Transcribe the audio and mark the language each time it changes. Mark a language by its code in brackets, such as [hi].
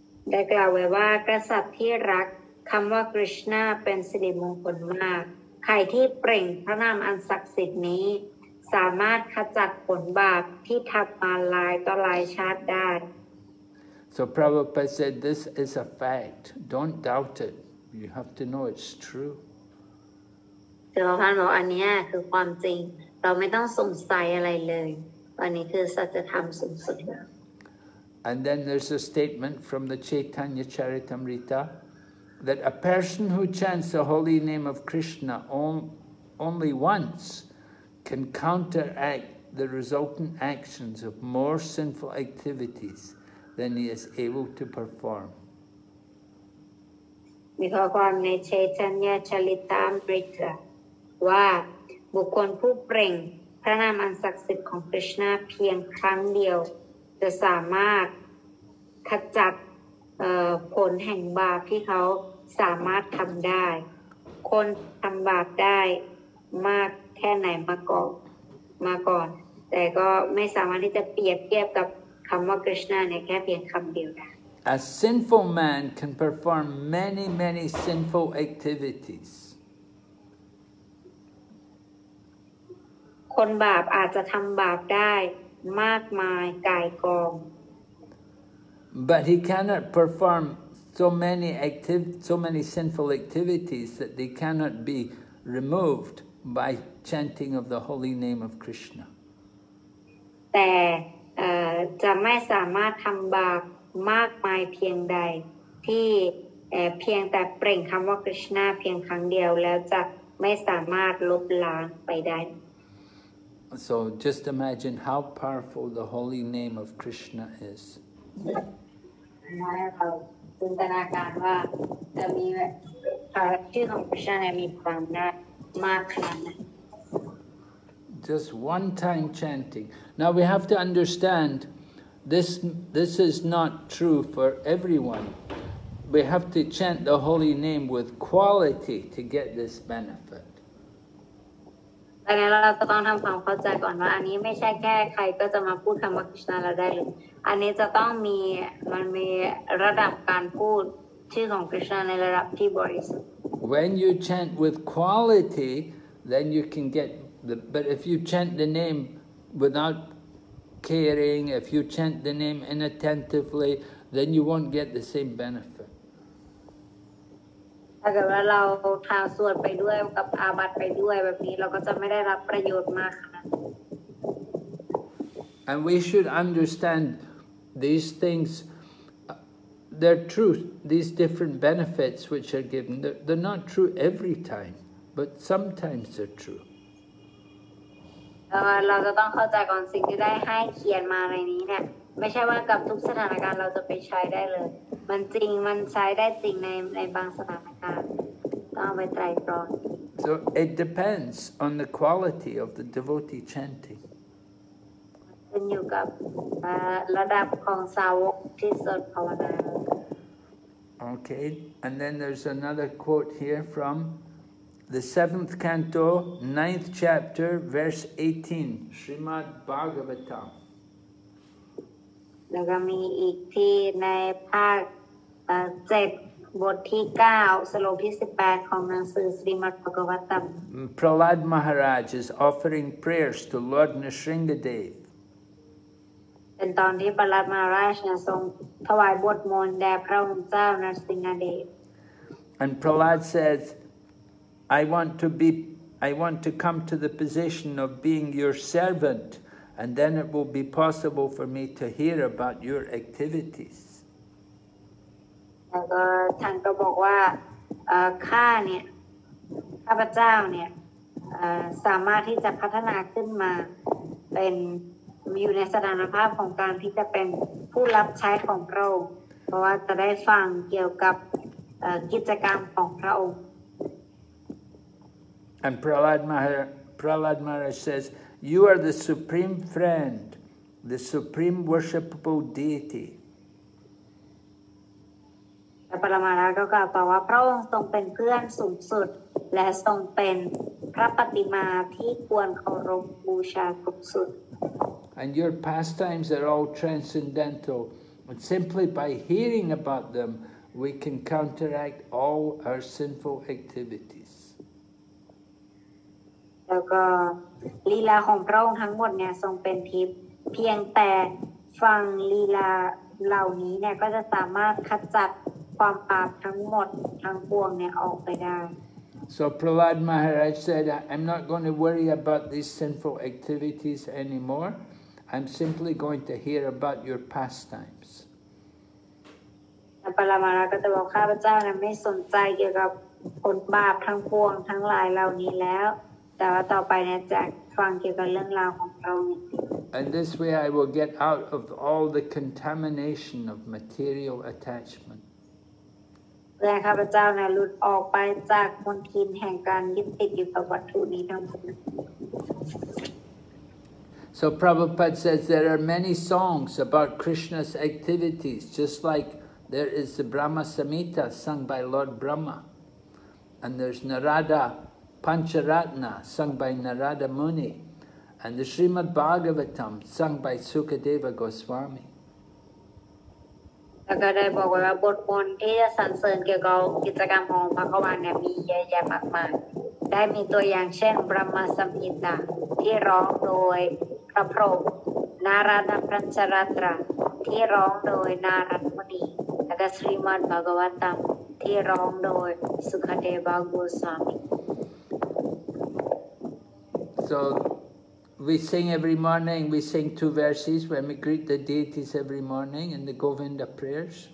[th] ได้กล่าวไว้ว่ากษัตริย์ที่รักคำว่าคริชนาเป็นสิริมงคลมากใครที่เปล่งพระนามอันศักดิ์สิทธิ์นี้สามารถขจัดผลบาปที่ทำมาหลายต่อหลายชาติได้ [en] So Prabhupada said, this is a fact. Don't doubt it. You have to know it's true. [th] เดี๋ยวท่านบอกอันนี้คือความจริงเราไม่ต้องสงสัยอะไรเลยอันนี้คือสัจธรรมสูงสุดแล้ว [en] And then there's a statement from the Chaitanya Charitamrita that a person who chants the holy name of Krishna only once can counteract the resultant actions of more sinful activities than he is able to perform. [th] มีข้อความในเชตัญญาชลิตามฤทธิ์ว่าบุคคลผู้เปล่งพระนามอันศักดิ์สิทธิ์ของคริชนาเพียงครั้งเดียวจะสามารถขจัดผลแห่งบาปที่เขาสามารถทำได้คนทำบาปได้มากแค่ไหนมาก่อนแต่ก็ไม่สามารถที่จะเปรียบเทียบกับคำว่าคริชนาเนี่ยแค่เพียงคำเดียวได้ [en] A sinful man can perform many, many sinful activities. [th] คนบาปอาจจะทำบาปได้มากมายก่ายกอง [en] But he cannot perform so many sinful activities that they cannot be removed by chanting of the holy name of Krishna. [th] แต่จะไม่สามารถทำบาปมากมายเพียงใดที่เพียงแต่เปล่งคำว่าคริชนาเพียงครั้งเดียวแล้วจะไม่สามารถลบล้างไปได้ [en] So just imagine how powerful the holy name of Krishna is. [th] เราจินตนาการว่าจะมีชื่อของคริชนามีความน่ามากขนาดไหน [en] Just one time chanting. Now we have to understand this is not true for everyone. We have to chant the holy name with quality to get this benefit. [th] ดังนั้นเราจะต้องทำความเข้าใจก่อนว่าอันนี้ไม่ใช่แค่ใครก็จะมาพูดคำว่าคริชนาเราได้เลยอันนี้จะต้องมีระดับการพูดชื่อของคริชนาในระดับที่บริสุทธิ์ [en] When you chant with quality, then you can get but if you chant the name without caring, if you chant the name inattentively, then you won't get the same benefit. [th] ถ้าเกิดว่าเราทาสวดไปด้วยกับอาบัติไปด้วยแบบนี้เราก็จะไม่ได้รับประโยชน์มากขนาดนั้น [en] And we should understand these things, they're true, these different benefits which are given, they're not true every time, but sometimes they're true. [th] เราจะต้องเข้าใจก่อนสิ่งที่ได้ให้เขียนมาในนี้เนี่ยไม่ใช่ว่ากับทุกสถานการณ์เราจะไปใช้ได้เลยมันจริงมันใช้ได้จริงในบางสถานการณ์ต้องเอาไปไตร่ตรอง [en] So it depends on the quality of the devotee chanting. [th] ขึ้นอยู่กับระดับของสาวกที่สวดภาวนา [en] Okay, and then there's another quote here from the 7th canto, 9th chapter, verse 18, Srimad Bhagavatam. [th] แล้วก็มีอีกที่ในภาค7 บทที่ 9 สโลกที่ 18 ของหนังสือสรีมัดภกวัตตัม [en] Prahlad Maharaj is offering prayers to Lord Nrsingadev. [th] เป็นตอนที่ประหลัดมหาราชทรงถวายบทมนต์แด่พระองค์เจ้านรสิงหเดช [en] And Prahlad says, I want to come to the position of being your servant, and then it will be possible for me to hear about your activities. [th] แล้วก็ท่านก็บอกว่าข้าพเจ้าเนี่ยสามารถที่จะพัฒนาขึ้นมาเป็นอยู่ในสถานภาพของการที่จะเป็นผู้รับใช้ของพระองค์เพราะว่าจะได้ฟังเกี่ยวกับกิจกรรมของพระองค์ [en] And Prahlad Maharaj says, you are the supreme friend, the supreme worshipable deity. [th] และปรมาราก็กล่าวต่อว่าพระองค์ทรงเป็นเพื่อนสูงสุดและทรงเป็นพระปฏิมาที่ควรเคารพบูชาสูงสุด [en] And your pastimes are all transcendental. And simply by hearing about them, we can counteract all our sinful activities. [th] แล้วก็ลีลาของพระองค์ทั้งหมดเนี่ยทรงเป็นทิพย์เพียงแต่ฟังลีลาเหล่านี้เนี่ยก็จะสามารถขจัดความบาปทั้งหมดทั้งปวงเนี่ยออกไปได้ [en] So Prahlad Maharaj said, I'm not going to worry about these sinful activities anymore. I'm simply going to hear about your pastimes. [th] ปรมาราก็จะบอกข้าพเจ้าเนี่ยไม่สนใจเกี่ยวกับผลบาปทั้งปวงทั้งหลายเหล่านี้แล้วแต่ว่าต่อไปเนี่ยจะฟังเกี่ยวกับเรื่องราวของพระองค์ [en] And this way I will get out of all the contamination of material attachment. [th] เพื่อข้าพเจ้าเนี่ยหลุดออกไปจากมลทินแห่งการยึดติดอยู่กับวัตถุนี้ทั้งหมด [en] So Prabhupada says there are many songs about Krishna's activities, just like there is the Brahma Samhita sung by Lord Brahma, and there's Narada Pancharatna sung by Narada Muni, and the Srimad Bhagavatam sung by Sukadeva Goswami. [th] แล้วก็ได้บอกไว้ว่าบทมนต์ที่จะสรรเสริญเกี่ยวกับกิจกรรมของพระกวานเนี่ยมีเยอะแยะมากมายได้มีตัวอย่างเช่นบรมสัมหิตาที่ร้องโดยพระพรหมนาราดปัญจรัตราที่ร้องโดยนารัตมณีและก็สรีมัดภกวัตตัมที่ร้องโดยสุขเดวโกสวามี [en] So we sing every morning, we sing 2 verses when we greet the deities every morning in the Govinda prayers.